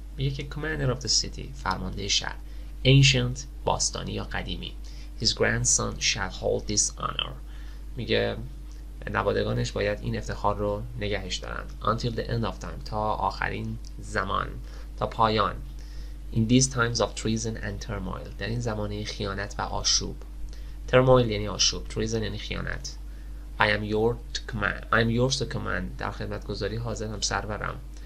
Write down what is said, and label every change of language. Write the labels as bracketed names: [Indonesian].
[Persian] میگه که [English] commander of the city، [Persian] فرمانده شهر، ancient، باستانی یا قدیمی، [English] his grandson shall hold this honor، [Persian] میگه نوادگانش باید این افتخار رو نگهش دارن. [English] until the end of time، [Persian] تا آخرین زمان، تا پایان. [English] in these times of treason and turmoil، [Persian] در این زمانه خیانت و آشوب. turmoil یعنی آشوب، treason یعنی خیانت. [English] I am yours to command، [Persian] در خدمت گذاری حاضرم سرورم.